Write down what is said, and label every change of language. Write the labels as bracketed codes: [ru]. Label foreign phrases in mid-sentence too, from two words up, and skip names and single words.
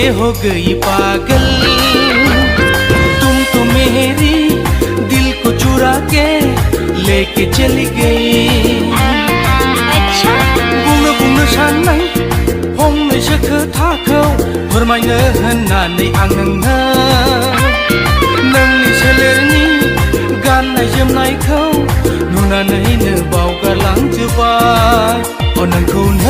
[hi] हो गई पागल तुम तो मेरी दिल को चुरा के लेके चली गई [brx] बुंनो बुंनो साननाय फंनैसो खोथाखौ फोरमायनो होननानै आं नोंनि सोलेरनि गाननाय जोमनायखौ नुनानैनो बावगारलांजोबबाय नोंखौ